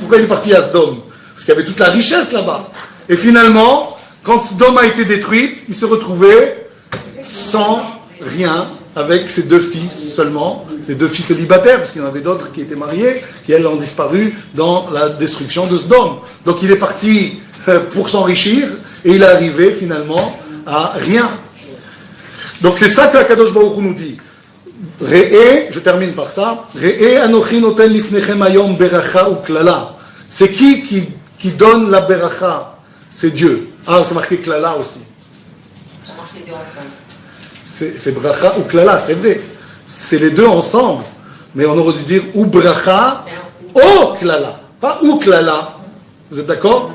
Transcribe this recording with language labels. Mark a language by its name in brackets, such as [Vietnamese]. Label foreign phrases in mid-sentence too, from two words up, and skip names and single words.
[French] Pourquoi il est parti à Sdom? Parce qu'il y avait toute la richesse là-bas. Et finalement, quand Sdom a été détruite, il se retrouvait sans rien, avec ses 2 fils seulement, ses 2 fils célibataires, parce qu'il y en avait d'autres qui étaient mariés, qui elles ont disparu dans la destruction de Sdom. Donc il est parti pour s'enrichir, et il est arrivé finalement à rien. Donc c'est ça que [Hebrew] הקדוש ברוך הוא [French] nous dit. Re'e, je termine par ça, [Hebrew] ראה אנכי נותן לפניכם היום ברכה וקללה. [French] C'est qui donne la beracha? C'est Dieu. Ah, c'est marqué klala aussi. Ça marche les deux ensemble. C'est bracha ou klala, c'est vrai. C'est les deux ensemble. Mais on aurait dû dire ou bracha ou klala. Pas ou klala. Vous êtes d'accord?